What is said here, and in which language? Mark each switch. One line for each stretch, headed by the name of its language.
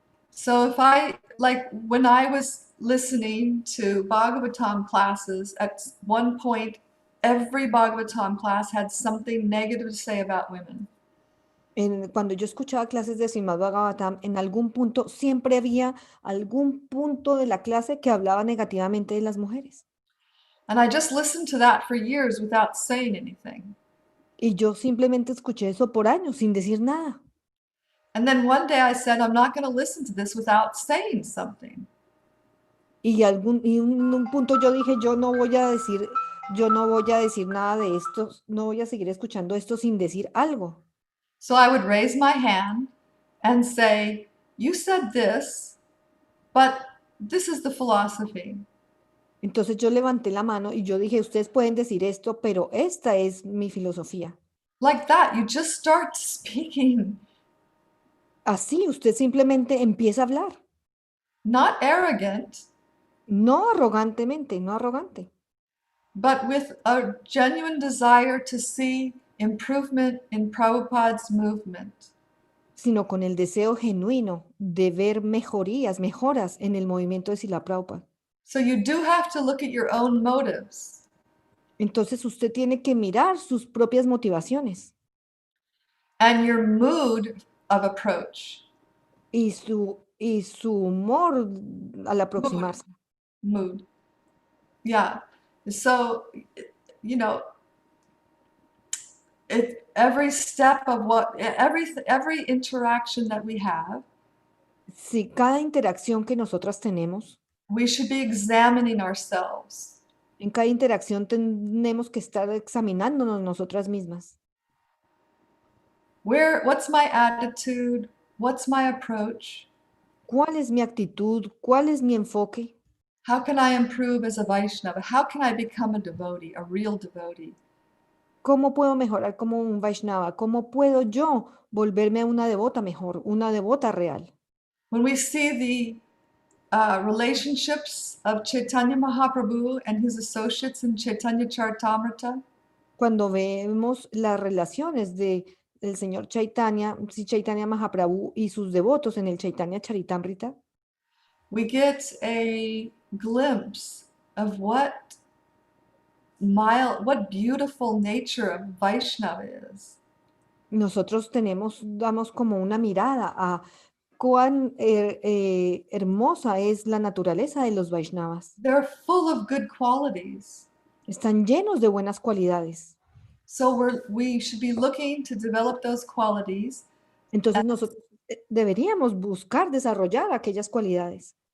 English: So if like when I was listening to Bhagavatam classes, at one point, every Bhagavatam class had something negative to say about women.
Spanish: Cuando yo escuchaba clases de Srimad Bhagavatam, en algún punto siempre había algún punto de la clase que hablaba negativamente de las mujeres.
English: And I just listened to that for years without saying anything.
Spanish: Y yo simplemente escuché eso por años sin decir nada.
English: And then one day I said, I'm not going to listen to this without saying something.
Spanish: Y un punto yo dije, yo no voy a decir nada de esto, no voy a seguir escuchando esto sin decir algo.
English: So I would raise my hand and say, you said this, but this is the philosophy.
Spanish: Entonces yo levanté la mano y yo dije, ustedes pueden decir esto, pero esta es mi filosofía.
English: Like that, you just start speaking,
Spanish: Así usted simplemente empieza a hablar,
English: not arrogant,
Spanish: no arrogantemente, no arrogante,
English: but with a genuine desire to see improvement in Prabhupada's movement.
Spanish: sino con el deseo genuino de ver mejoras en el movimiento de Srila Prabhupada.
English: So you do have to look at your own motives.
Spanish: Entonces usted tiene que mirar sus propias motivaciones
English: And your mood of approach.
Spanish: y su humor al aproximarse.
English: Mood. Yeah. So, you know, every step of every interaction that we have,
Spanish: Si cada interacción que nosotras tenemos,
English: we should be examining ourselves.
Spanish: en cada interacción tenemos que estar examinándonos nosotras mismas.
English: What's my attitude? What's my approach?
Spanish: ¿Cuál es mi actitud? ¿Cuál es mi enfoque?
English: How can I improve as a Vaishnava? How can I become a devotee, a real devotee?
Spanish: ¿Cómo puedo mejorar como un Vaishnava? ¿Cómo puedo yo volverme una devota mejor, una devota real?
English: when we see the relationships of Chaitanya Mahaprabhu and his associates in Chaitanya Charitamrita,
Spanish: Cuando vemos las relaciones de el señor Chaitanya, Sri Chaitanya Mahaprabhu y sus devotos en el Chaitanya Charitamrita,
English: we get a glimpse of what beautiful nature of Vaishnava is.
Spanish: nosotros damos como una mirada a cuán hermosa es la naturaleza de los Vaishnavas.
English: They're full of good qualities.
Spanish: Están llenos de buenas cualidades.
English: So we should be looking to develop those qualities
Spanish: Entonces nosotros deberíamos buscar desarrollar aquellas cualidades